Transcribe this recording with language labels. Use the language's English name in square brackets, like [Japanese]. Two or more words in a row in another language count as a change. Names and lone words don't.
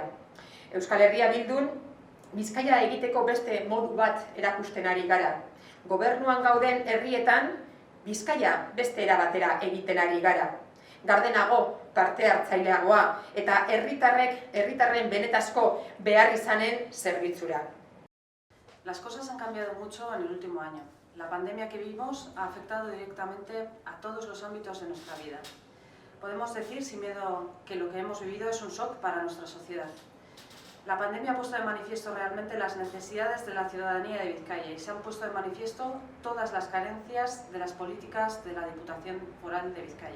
[Basque] Euskal Herria Bildun, Bizkaia egiteko beste modu bat erakusten ari gara. Gobernuan gauden herrietan, Bizkaia beste era batera egiten ari gara. Gardenago, parte hartzaileagoa eta herritarren benetazko behar izanen zerbitzura. [Spanish] Las cosas han cambiado mucho en el último año. La pandemia que vivimos ha afectado directamente a todos los ámbitos de nuestra vida. Podemos decir sin miedo que lo que hemos vivido es un shock para nuestra sociedad. La pandemia ha puesto de manifiesto realmente las necesidades de la ciudadanía de Vizcaya y se han puesto de manifiesto todas las carencias de las políticas de la Diputación Foral de Vizcaya.